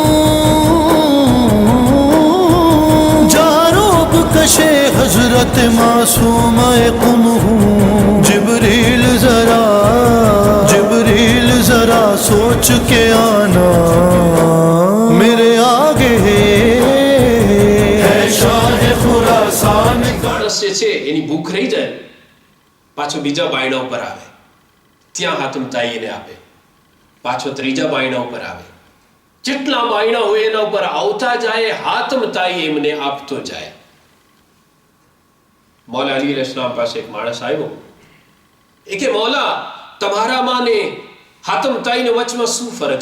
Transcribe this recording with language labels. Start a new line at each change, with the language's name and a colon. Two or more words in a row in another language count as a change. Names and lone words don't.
Urdu: جاروب کشے حضرت معصوم قم ہوں جبریل ذرا سوچ کے آنا میرے آگے ہے شاہ خراسان
Gujarati: માણસ જે છે એની ભૂખ રહી જાય પાછો બીજા બાયણા ઉપર આવે ત્યાં હાથમ તાઈ એને આપે પાછો ત્રીજા બાયણા ઉપર આવે જેટલા બાયણા હોય એના ઉપર આવતા જાય હાથમ તાઈ એમને આપતો જાય મૌલા અલી અલૈહિસ્સલામ પાસે એક માણસ આવ્યો એ કે મૌલા તમારામાં ને હાથમ તાઈ ને વચમાં શું ફરક